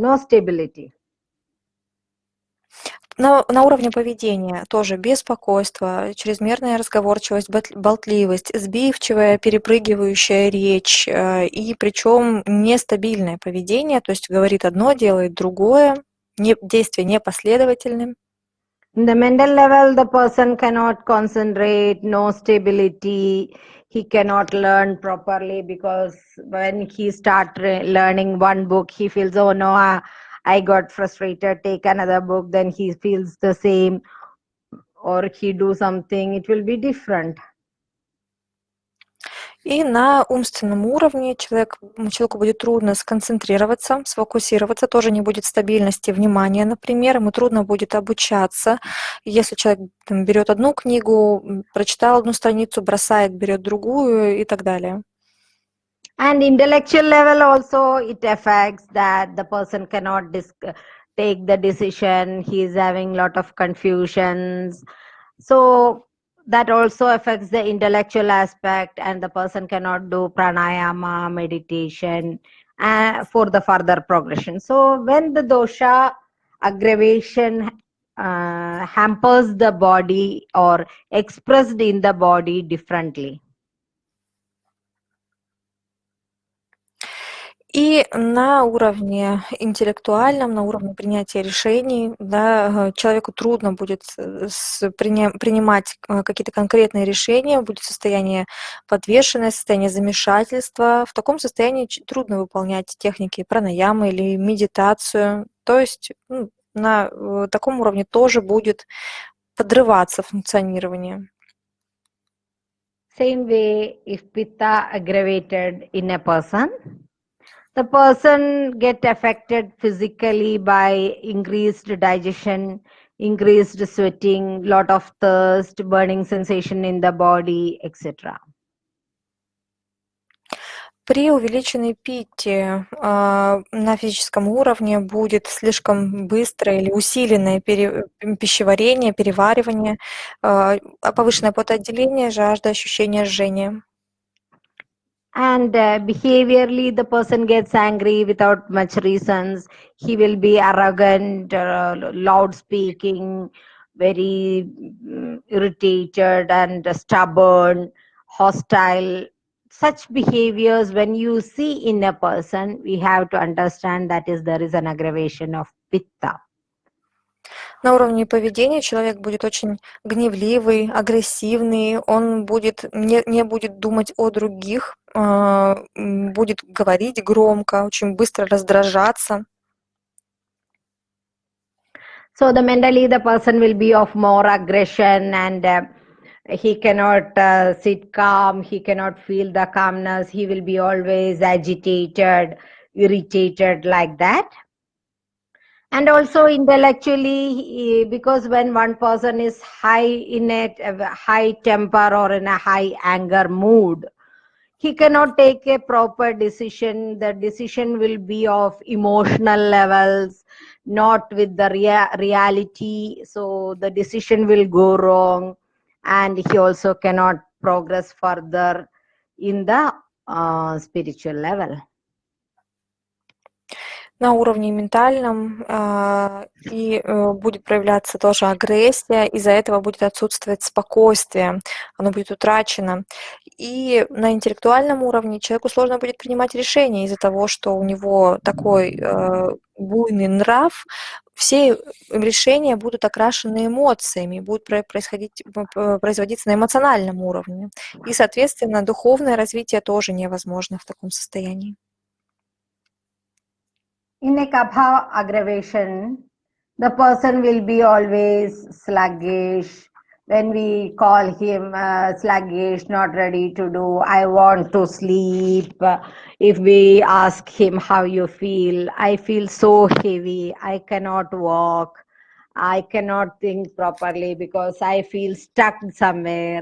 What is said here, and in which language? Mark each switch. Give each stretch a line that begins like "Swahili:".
English: No stability.
Russian: На уровне поведения тоже беспокойство, чрезмерная разговорчивость, болтливость, сбивчивая, перепрыгивающая речь, и причем нестабильное поведение, то есть говорит одно, делает другое, действия непоследовательны.
English: In the mental level, the person cannot concentrate, no stability. He cannot learn properly because when he start learning one book, he feels, oh no, I got frustrated, take another book, then he feels the same, or he do something, it will be different.
Russian: И на умственном уровне человеку будет трудно сконцентрироваться, сфокусироваться, тоже не будет стабильности внимания, например, ему трудно будет обучаться. Если человек берет одну книгу, прочитал одну страницу, бросает, берет другую и так далее.
English: And intellectual level also, it affects that the person cannot take the decision, he is having lot of confusions. So that also affects the intellectual aspect, and the person cannot do pranayama, meditation for the further progression. So when the dosha aggravation hampers the body or expressed in the body differently.
Russian: И на уровне интеллектуальном, на уровне принятия решений, да, человеку трудно будет принимать какие-то конкретные решения, будет состояние подвешенное, состояние замешательства. В таком состоянии трудно выполнять техники пранаямы или медитацию. То есть на таком уровне тоже будет подрываться функционирование.
English: Same way, if pitta aggravated in a person, the person get affected physically by increased digestion, increased sweating, lot of thirst, burning sensation in the body, etc.
Russian: При увеличенной питте на физическом уровне будет слишком быстрое или усиленное пищеварение, переваривание, повышенное потоотделение, жажда, ощущение жжения.
English: And behaviorally, the person gets angry without much reasons. He will be arrogant, loud speaking, very irritated and stubborn, hostile. Such behaviors, when you see in a person, we have to understand that is there is an aggravation of pitta.
Russian: На уровне поведения человек будет очень гневливый, агрессивный, он не будет думать о других, будет говорить громко, очень быстро раздражаться.
English: So the mentally the person will be of more aggression, and he cannot sit calm, he cannot feel the calmness, he will be always agitated, irritated, like that. And also intellectually, because when one person is high in a high temper or in a high anger mood, he cannot take a proper decision. The decision will be of emotional levels, not with the reality. So the decision will go wrong, and he also cannot progress further in the spiritual level.
Russian: На уровне ментальном и будет проявляться тоже агрессия, из-за этого будет отсутствовать спокойствие, оно будет утрачено. И на интеллектуальном уровне человеку сложно будет принимать решения из-за того, что у него такой буйный нрав. Все решения будут окрашены эмоциями, будут производиться на эмоциональном уровне. И, соответственно, духовное развитие тоже невозможно в таком состоянии.
English: In a kapha aggravation, the person will be always sluggish. When we call him sluggish, not ready to do, I want to sleep. If we ask him how you feel, I feel so heavy, I cannot walk, I cannot think properly because I feel stuck somewhere.